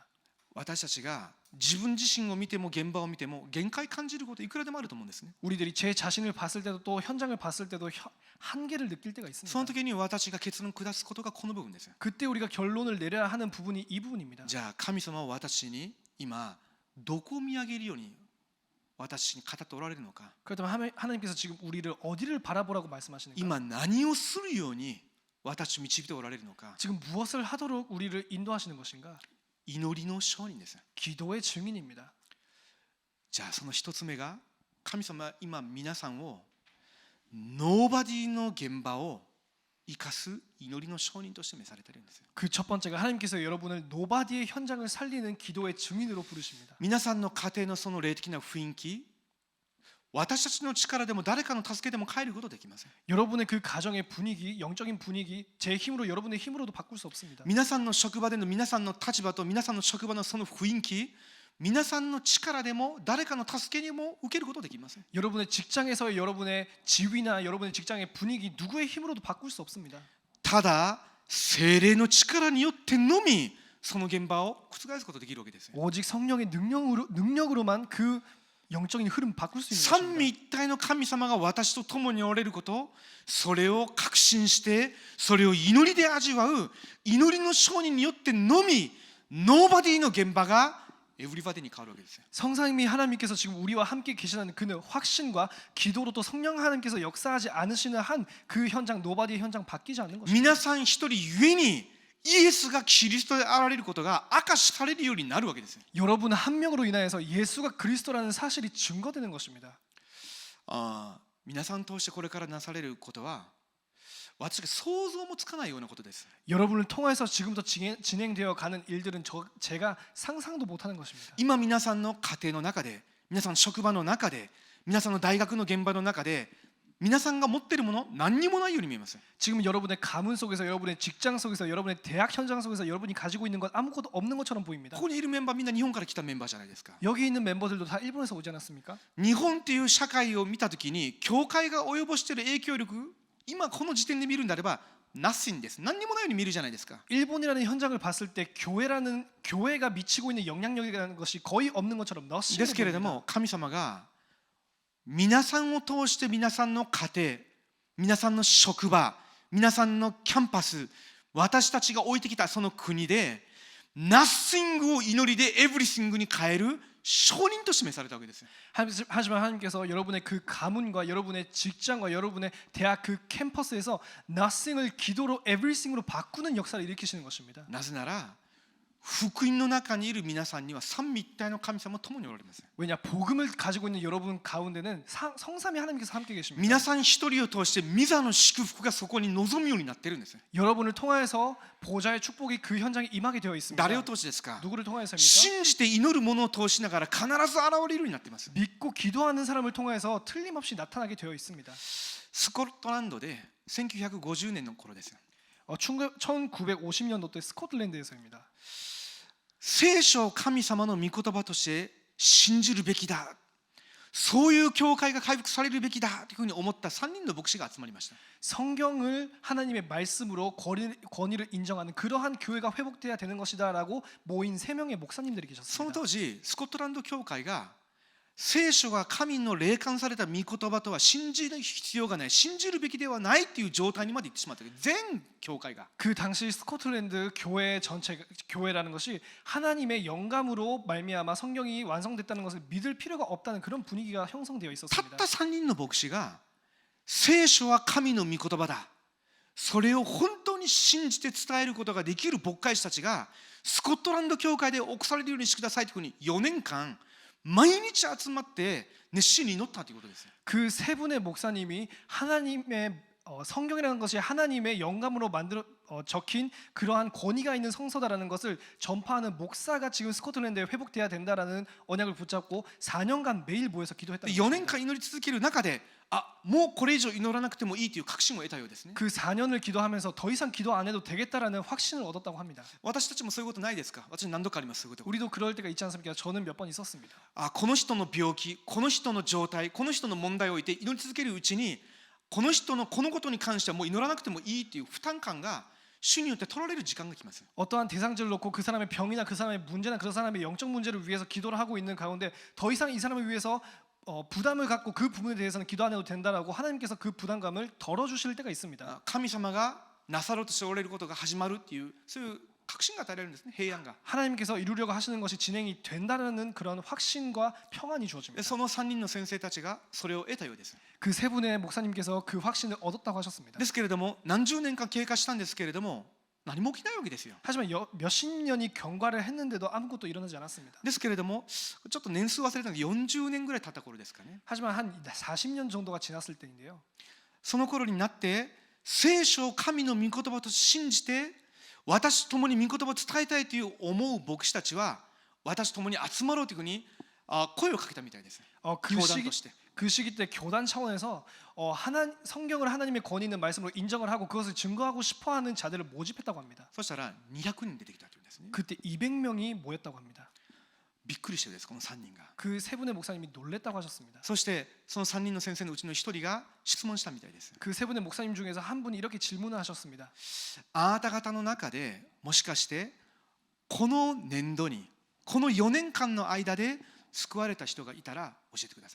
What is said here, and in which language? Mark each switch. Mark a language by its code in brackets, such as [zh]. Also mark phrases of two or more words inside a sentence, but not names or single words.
[ja] 私たちが自分自身を見ても現場を見ても限界感じることいくらでもあると思うんですね。 [ko] 우리들이 제 자신을 봤을 때도 또 현장을 봤을 때도 한계를 느낄 때가 [ja] そ [ko] 있습니다. [ja] の時に私が結論を下すことがこの部分です。 [ko] 그때 우리가 결론을 내려야 하는 부분이 이 부분입니다. [ja] じゃあ神様は私に今どこを見上げるように私に語っておられるのか。 [ko] 그렇다면 하나님께서 지금 우리를 어디를 바라보라고 말씀하시는가? [ja] 今何をするように私を導いておられるのか。 [ko] 지금 무엇을 하도록 우리를 인도하시는 것인가? [ja] 祈りの証人です。 [ko] 기도의 증인입니다. [ja] じゃあその一つ目が、神様は今皆さんをノーバディの現場を生かす祈りの証人として召されているんです。 [ko] 그 첫 번째가 하나님께서 여러분을 노바디의 현장을 살리는 기도의 증인으로 부르십니다. [ja] 皆さんの家庭のその霊的な雰囲気、私たちの力でも誰かの助けでも変えることはできません。 [ko] 여러분의 그 가정의 분위기, 영적인 분위기, 제 힘으로 여러분의 힘으로도 바꿀 수 없습니다. [ja] 皆さんの職場での皆さんの立場と皆さんの職場のその雰囲気、皆さんの力でも誰かの助けにも受けることはできません。 [ko] 여러분의 직장에서의 여러분의 지위나 여러분의 직장의 분위기 누구의 힘으로도 바꿀 수 없습니다. [ja] ただ聖霊の力によってのみその現場を覆すことができるわけです。 [ko] 오직 성령의 능력으로만 그 영적인 흐름 바꿀 수 있는 [ja] 三位 [ko] 것입니다. [ja] 一体の神様が私と共におられること、それを確信してそれを祈りで味わう祈りの証人によってのみノーバディの現場がエブリバディに変わるわけですよ。 [ko] 성삼위 하나님께서 지금 우리와 함께 계시다는 그 확신과 기도로 또 성령 하나님께서 역사하지 않으시는 한 그 현장 노바디의 현장 바뀌지 않는 것입니다. [ja] 皆さん一人ゆえにイエスがキリストであられることが明かしされるようになるわけですよ。 [ko] 여러분 한 명으로 인하여서 예수가 그리스도라는 사실이 증거되는 것입니다. [ja] 皆さん通してこれからなされることは私が想像もつかないようなことです。 [ko] 여러분을 통해서 지금부터 진행되어 가는 일들은 제가 상상도 못하는 것입니다. [ja] 今皆さんの家庭の中で、皆さんの職場の中で、皆さんの大学の現場の中で、皆さんが持っているもの何にもないように見えます。 [ko] 지금 여러분의 가문 속에서 여러분의 직장 속에서 여러분의 대학 현장 속에서 여러분이 가지고 있는 것 아무것도 없는 것처럼 보입니다. [ja] ここにいるメンバーみんな日本から来たメンバーじゃないですか。 [ko] 여기 있는 멤버들도 다 일본에서 오지 않았습니까? [ja] 日本っていう社会を見たときに教会が及ぼしている影響力、今この時点で見るんであれば nothing です。何にもないように見るじゃないですか。 [ko] 일본이라는 현장을 봤을 때 교회가 미치고 있는 영향력이라는 것이 거의 없는 것처럼 [ja] です [ko] 너무 [ja] けれども神様が皆さんを通して皆さんの家庭、皆さんの職場、皆さんのキャンパス、私たちが置いてきたその国で nothing を祈りで everything に変える証人として召されたわけです。 [ko] 하지만 하나님께서 여러분의 그 가문과 여러분의 직장과 여러분의 대학 그 캠퍼스에서 nothing을 기도로 everything으로 바꾸는 역사를 일으키시는 것입니다. [ja] なぜなら福音の中にいる皆さんには三位一体の神様も共におられます。 [ko] 왜냐 복음을 가지고 있는 여러분 가운데는 성삼위 하나님께서 함께 계십니다. [ja] 皆さん一人を通して御座の祝福がそこに望むようになっているんです。 [ko] 여러분을 통하여서 보좌의 축복이 그 현장에 임하게 되어 있습니다. [ja] 誰を通してですか？ [ko] 누구를 통하여서입니까? [ja] 信じて祈る者を通しながら必ず現れるようになっています。 [ko] 믿고 기도하는 사람을 통해서 틀림없이 나타나게 되어 있습니다. [ja] スコットランドで1950年の頃ですよ。 [ko] 1950년도 때 스코틀랜드에서입니다. [ja] 聖書を神様の御言葉として信じるべきだ、そういう教会が回復されるべきだというふうに思った3人の牧師が集まりました。 [ko] 성경을 하나님의 말씀으로 권위를 인정하는 그러한 교회가 회복돼야 되는 것이다라고 모인 3명의 목사님들이 [ja] その [ko] 계셨습니다. [ja] 当時スコットランド教会が聖書が神の霊感された御言葉とは信じる必要がない、信じるべきではないという状態にまで行ってしまった。全教会が [ko] 그 당시 스코틀랜드 교회 전체 교회라는 것이 하나님의 영감으로 말미암아 성경이 완성됐다는 것을 믿을 필요가 없다는 그런 분위기가 형성되어 [ja] たっ [ko] 있었습니다. [ja] た3人の牧師が聖書は神の御言葉だ、それを本当に信じて伝えることができる牧会者たちがスコットランド教会で起こされるようにしてくださいというふうに4年間毎日集まって熱心に祈ったということです。 [ko] 그 세 분의 목사님이 하나님의 성경이라는 것이 하나님의 영감으로 적힌 그러한 권위가 있는 성서다라는 것을 전파하는 목사가 지금 스코틀랜드에 회복돼야 된다라는 언약을 붙잡고 4년간 매일 모여서 기도했다는 [ja] 4年 [ko] 것입니다. [ja] 間祈り続ける中で、もうこれ以上祈らなくてもいいという確信を得たようですね。 [ko] 그 4년을 기도하면서 더 이상 기도 안 해도 되겠다라는 확신을 얻었다고 합니다. [ja] 私たちもそういうことないですか？私何度かあります。そういうこと。 [ko] 우리도 그럴 때가 있지 않습니까? 저는 몇 번 있었습니다. [ja] この人の病気、この人の状態、この人の問題を置いて祈り続けるうちに、この人のこのことに関してはもう祈らなくてもいいという負担感が主によって取られる時間が来ます。 [ko] 어떠한 대상자를 놓고 그 사람의 병이나 그 사람의 문제나 그 사람의 영적 문제를 위해서 기도를 하고 있는 가운데 더 이상 이 사람을 위해서 부담을 갖고 그 부분에 대해서는 기도 안 해도 된다라고 하나님께서 그 부담감을 덜어주실 때가 있습니다. [ja] 神様がなさろうとしておられることが始まるっていうそういう確信が与えられるんですね。平安が。 [ko] 하나님께서 이루려고 하시는 것이 진행이 된다는 그런 확신과 평안이 [ja] で [ko] 주어집니다. [ja] その3人の先生たちがそれを得たようです。 [ko] 그 세 분의 목사님께서 그 확신을 얻었다고 하셨습니다. [ja] ですけれども何十年間経過したんですけれども何も起きないわけですよ。 [ko] 하지만 몇십 년이 경과를 했는데도 아무것도 일어나지 않았습니다. [ja] ですけれどもちょっと年数忘れたので40年ぐらい経った頃ですかね。 [ko] 하지만 한 40년 정도가 지났을 때인데요. [ja] その頃になって聖書を神の御言葉と信じて私と共に御言葉を伝えたいという思う牧師たちは私と共に集まろうというふうに声をかけたみたいです。教団として。 [ko] 그 시기 때 교단 차원에서 성경을 하나님의 권위 있는 말씀으로 인정을 하고 그것을 증거하고 싶어하는 자들을 모집했다고 합니다. [ja] そしたら200人出てきたというんですね。 [ko] 그때 200명이 모였다고 합니다. [ja] びっくりしてですこの3人が。 [ko] 그 세 분의 목사님이 놀랬다고 하셨습니다. [ja] そしてその3人の先生のうちの1人が質問したみたいです。 [ko] 그 세 분의 목사님 중에서 한 분이 이렇게 질문을 하셨습니다. [ja] あなた方の中でもしかしてこの年度にこの4年間の間で救われた人がいたら教えてください。